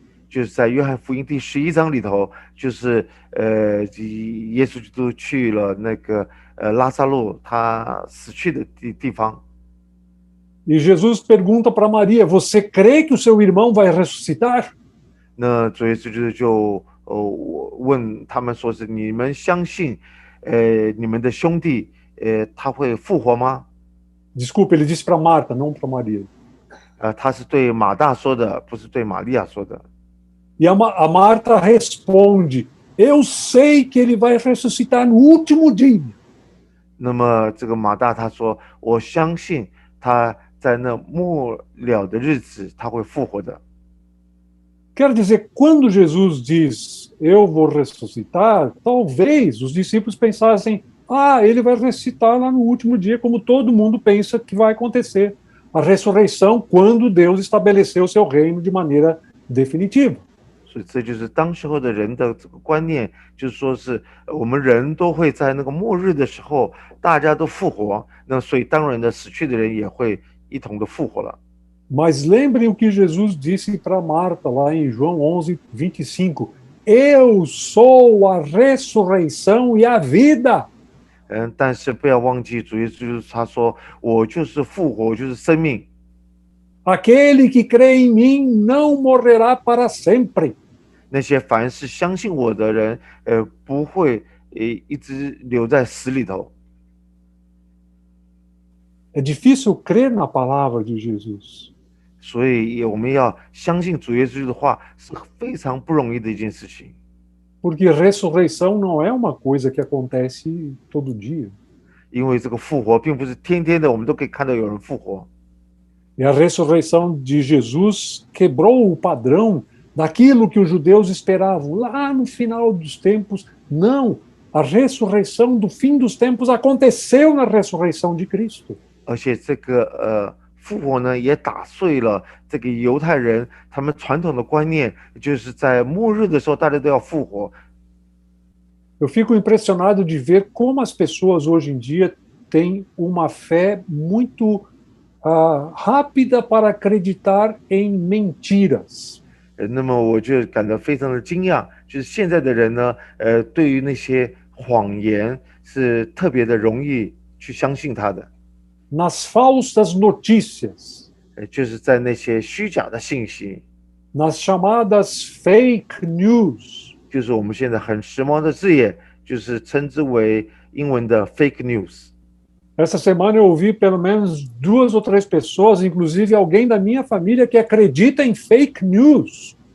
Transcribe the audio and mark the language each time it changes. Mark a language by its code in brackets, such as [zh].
[zh] 就是在约翰福音第11章里头，就是耶稣基督去了那个拉撒路他死去的地方。 [pt] E Jesus pergunta para Maria: você crê que o seu irmão vai ressuscitar? [zh] 那主耶稣基督就问他们说是你们相信你们的兄弟他会复活吗？ [pt] Desculpa, ele disse para Marta, não para Maria. [zh] 他是对马大说的，不是对玛利亚说的。 [pt] E a Marta responde: eu sei que ele vai ressuscitar no último dia. [zh] 那么这个马大他说，我相信他在那末了的日子他会复活的。 [pt] Quer dizer, quando Jesus diz, eu vou ressuscitar, talvez os discípulos pensassem, ele vai ressuscitar lá no último dia, como todo mundo pensa que vai acontecer. A ressurreição, quando Deus estabeleceu o seu reino de maneira definitiva. [zh] 所以这就是当时候的人的这个观念，就是说是我们人都会在那个末日的时候，大家都复活，那所以当然的死去的人也会一同的复活了。 [pt] Mas lembrem o que Jesus disse para Marta lá em João 11, 25. Eu sou a ressurreição e a vida. [zh] 但是不要忘记主耶稣他说，我就是复活，我就是生命。 [pt] Aquele que crê em mim não morrerá para sempre. [zh] 那些凡是相信我的人，不会一直留在死里头。 [pt] É difícil crer na palavra de Jesus. [zh] 所以我们要相信主耶稣的话是非常不容易的一件事情。 [pt] Porque ressurreição não é uma coisa que acontece todo dia. [zh] 因为这个复活并不是天天的，我们都可以看到有人复活。 [pt] E a ressurreição de Jesus quebrou o padrão daquilo que os judeus esperavam lá no final dos tempos. Não, a ressurreição do fim dos tempos aconteceu na ressurreição de Cristo. [zh] 而且这个复活呢，也打碎了这个犹太人他们传统的观念，就是在末日的时候大家都要复活。 [pt] Eu fico impressionado de ver como as pessoas hoje em dia têm uma fé muito rápida para acreditar em mentiras. [zh] 那么我就感到非常的惊讶，就是现在的人呢，对于那些谎言是特别的容易去相信他的。 [pt] Nas falsas notícias, [zh] 就是在那些虚假的信息， [pt] nas chamadas fake news, [zh] 就是我们现在很时髦的字眼，就是称之为英文的 fake news。 [pt] Essa semana eu ouvi pelo menos 2 ou 3 pessoas, inclusive alguém da minha família, que acredita em fake news.